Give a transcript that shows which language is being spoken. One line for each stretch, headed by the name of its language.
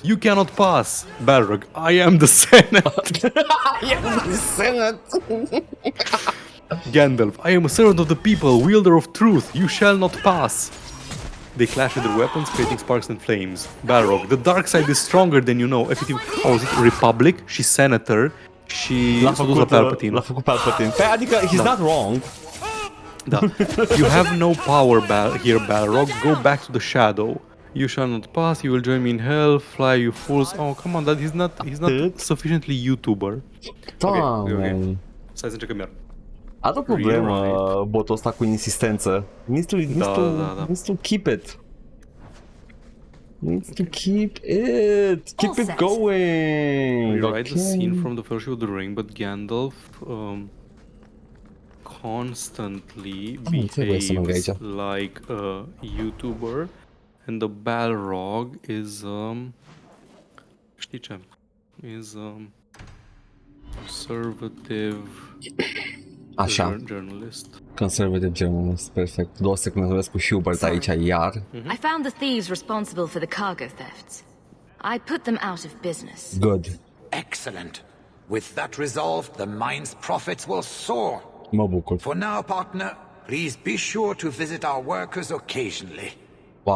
English: You cannot pass. Balrog. I am the Senate. I am the Senate. Gandalf. I am a servant of the people, wielder of truth. You shall not pass. They clash with their weapons, creating sparks and flames. Balrog. The dark side is stronger than you know.
Romanian: Efectiv, Republic și Senator și s-a dus la Palpatine. L-a făcut Palpatine. Adică,
English: he's not wrong.
Romanian: Da.
English: You have no power here, Balrog. Go back to the shadow. You shall not pass. You will join me in hell. Fly, you fools. Oh, come on, that he's not sufficiently YouTuber.
Romanian: Okay. Stai să încercăm iar. Are o problemă botul ăsta cu insistență.
English: Needs to keep it. Needs to keep it. Keep it going. Rewrite the scene from the Fellowship of the Ring, but Gandalf constantly behaves like a YouTuber, and the Balrog is
Romanian: știi ce?
English: Is conservative.
Romanian: Așa.
English: Journalist. Conservative journalist, perfect.
Romanian: 2 secunde să vezi cu Hubert aici iar.
English: I found the thieves responsible for the cargo thefts. I put them out of business. Good. Excellent. With that resolved, the mine's profits will soar.
Romanian: Mă bucur.
English: For now, partner, please be sure to visit our workers occasionally. Wow.